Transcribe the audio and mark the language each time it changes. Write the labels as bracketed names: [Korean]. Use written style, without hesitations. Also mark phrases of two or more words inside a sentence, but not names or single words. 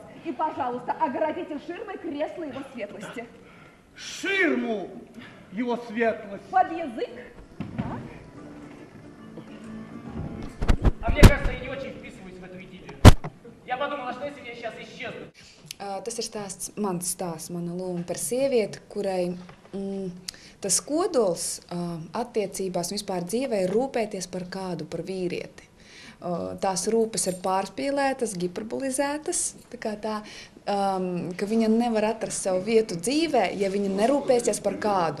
[Russian] И, пожалуйста, оградите ширмой кресло его светлости. Ширму его светлости. Под язык. Так. А мне кажется, я не очень вписываюсь в эту идиллию. Я подумала, что если я сейчас исчезну. [Latvian] Tas ir mans stāsts, mana loma par sievieti, kurai tas kodols attiecībās un vispār dzīvē ir rūpēties par kādu, par vīrieti. Tās rūpes ir pārspīlētas, hiperbolizētas, ka viņa nevar atrast savu vietu dzīvē, ja viņa nerūpēsies par kādu.